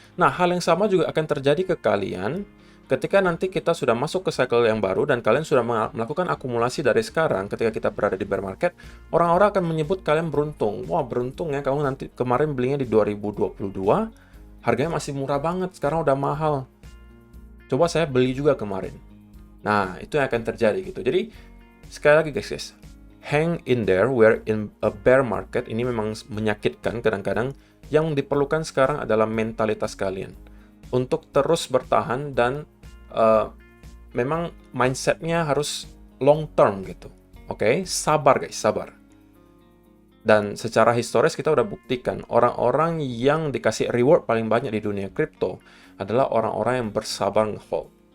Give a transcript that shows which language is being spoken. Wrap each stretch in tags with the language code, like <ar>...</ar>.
<id>Nah, hal yang sama juga akan terjadi ke kalian ketika nanti kita sudah masuk ke cycle yang baru dan kalian sudah melakukan akumulasi dari sekarang ketika kita berada di bear market, orang-orang akan menyebut kalian beruntung. Wah, beruntung ya kamu nanti kemarin belinya di 2022, harganya masih murah banget, sekarang udah mahal. Coba saya beli juga kemarin. Nah, itu yang akan terjadi gitu. Jadi, sekali lagi</id> <en>guys, hang in there, we're in a bear market.</en> <id>Ini memang menyakitkan kadang-kadang. Yang diperlukan sekarang adalah mentalitas kalian. Untuk terus bertahan dan memang mindsetnya harus long term gitu. Oke? Sabar guys, sabar. Dan secara historis kita udah buktikan, orang-orang yang dikasih reward paling banyak di dunia kripto adalah orang-orang yang bersabar nge-hold.</id>